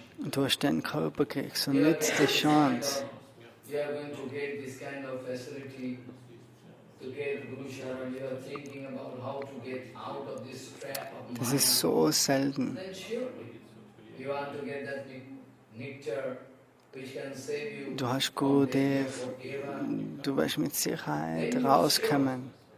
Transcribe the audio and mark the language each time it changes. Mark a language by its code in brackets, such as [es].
[de] Du hast den Körper gekriegt und nützt die Chance. [en] You are going to get this kind of facility to get Guru Charan. You are thinking about how to get out of this trap of mind. [de] Das ist so selten. [en] Then surely you want to get that nectar which can save you. [de] Du hast gute, du wirst mit Sicherheit rauskommen.